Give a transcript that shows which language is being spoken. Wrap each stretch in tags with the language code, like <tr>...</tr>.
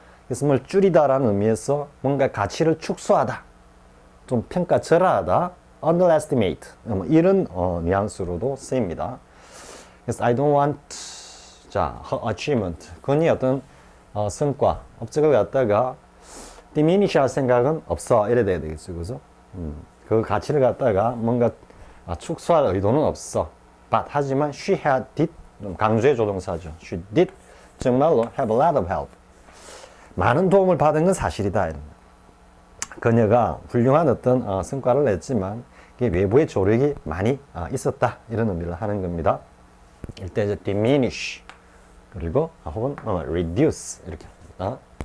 <ko>그래서 뭘 줄이다라는 의미에서 뭔가 가치를 축소하다, 좀 평가절하하다, underestimate 뭐 이런 뉘앙스로도 쓰입니다. 그래서</ko> <en>I don't want</en> <ko>자 achievement 그니 어떤 성과 업적을 갖다가 diminish 할 생각은 없어 이래 돼야 되겠죠, 그죠? 그 가치를 갖다가 뭔가 축소할 의도는 없어.</ko> <en>But</en> <ko>하지만</ko> <en>she had did</en> <ko>강조의 조동사죠.</ko> <en>She did</en> <ko>정말로</ko> <en>have a lot of help.</en> <ko>많은 도움을 받은 건 사실이다. 그녀가 훌륭한 어떤 성과를 냈지만 외부의 조력이 많이 있었다 이런 의미를 하는 겁니다. 일단 이제 diminish 그리고 혹은 reduce 이렇게 합니다.</ko>